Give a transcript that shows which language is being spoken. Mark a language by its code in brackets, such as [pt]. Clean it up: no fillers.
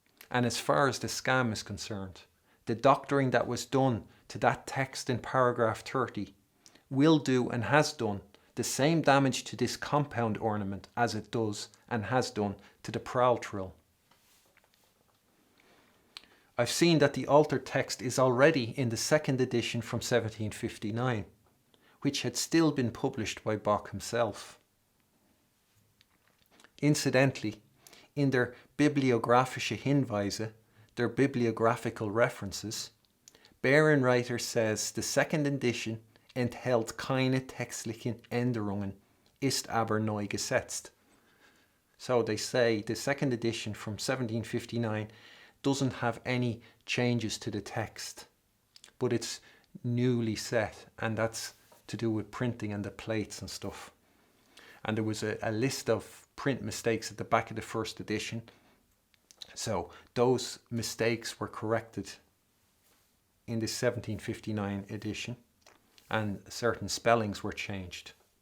[en] And as far as the scam is concerned, the doctoring that was done to that text in paragraph 30 will do and has done the same damage to this compound ornament as it does and has done to the Prall-Trill. I've seen that the altered text is already in the second edition from 1759, which had still been published by Bach himself. Incidentally, in their [de] bibliographische Hinweise, [en] their bibliographical references, Bärenreiter says the second edition [de] enthält keine textlichen Änderungen, ist aber neu gesetzt. [en] So they say the second edition from 1759 doesn't have any changes to the text, but it's newly set, and that's to do with printing and the plates and stuff. And there was a list of print mistakes at the back of the first edition, so those mistakes were corrected in the 1759 edition, and certain spellings were changed.